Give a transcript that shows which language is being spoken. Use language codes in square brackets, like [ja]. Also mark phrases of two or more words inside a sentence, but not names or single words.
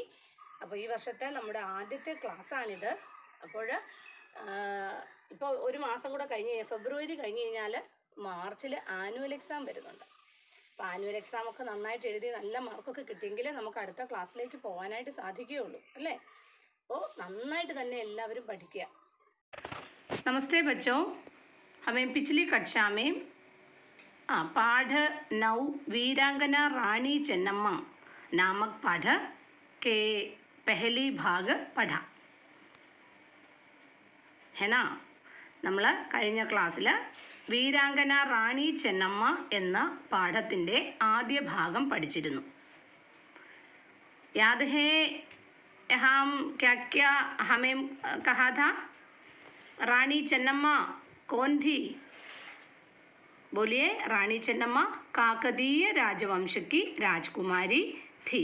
[ml] അപ്പോൾ ഈ വർഷത്തെ നമ്മുടെ ആദ്യത്തെ ക്ലാസ്സാണിത്. അപ്പോൾ ഇപ്പോൾ ഒരു മാസം കൂടെ ഫെബ്രുവരി കഴിഞ്ഞ് കഴിഞ്ഞാൽ മാർച്ചിൽ ആനുവൽ എക്സാം വരുന്നുണ്ട്. അപ്പോൾ ആനുവൽ എക്സാമൊക്കെ നന്നായിട്ട് എഴുതി നല്ല മാർക്കൊക്കെ കിട്ടിയെങ്കിലേ നമുക്ക് അടുത്ത ക്ലാസ്സിലേക്ക് പോകാനായിട്ട് സാധിക്കുകയുള്ളൂ അല്ലേ? അപ്പോൾ നന്നായിട്ട് തന്നെ എല്ലാവരും പഠിക്കുക. [hi] नमस्ते बच्चो, हमें पिछली कक्षा में पाठ 9 वीरांगना रानी चेन्नम्मा नामक पाठ के पहली भाग पढ़ा है ना? [ml] നമ്മൾ കഴിഞ്ഞ ക്ലാസ്സിൽ വീരാംഗന റാണി ചെന്നമ്മ എന്ന പാഠത്തിൻ്റെ ആദ്യ ഭാഗം പഠിച്ചിരുന്നു. [hi] याद है हम क्या क्या हमें कहा था? रानी चेन्नम्मा कौन थी? बोलिए. रानी चेन्नम्मा काकतीय राजवंश की राजकुमारी थी.